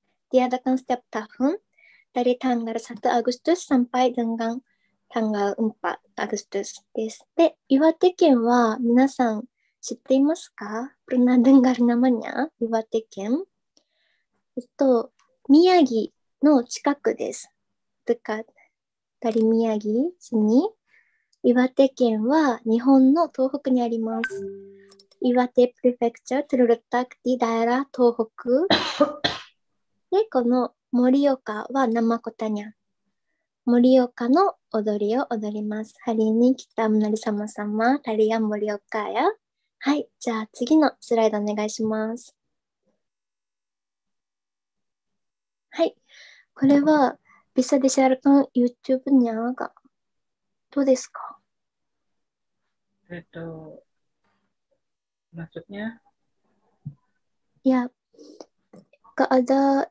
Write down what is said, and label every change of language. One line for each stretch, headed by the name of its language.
Indonesian: Diadakan setiap tahun dari tanggal 1 Agustus sampai dengan tanggal 4 Agustus です。
Japanese: で、岩手県は皆さん知っていますか？
Indonesian: Pernah dengar namanya? 岩手県。
Japanese: 宮城の近くです。
Indonesian: dekat dari 宮城 sini。
Japanese: 岩手県は日本の東北にあります。
Indonesian: Iwate Prefecture terletak di daerah Tohoku.
Japanese: で、この Morioka wa
Indonesian: nama kotanya.
Japanese: Morioka no odori o odorimasu.
Indonesian: Hari ini kita menari sama-sama tarian Morioka ya.
Japanese: はい、じゃあ次のスライドお願いします。はい、これは
Indonesian: bisa disiarkan YouTube-nya nggak?
Japanese: どうですか?
Indonesian: Maksudnya? Ya, nggak ada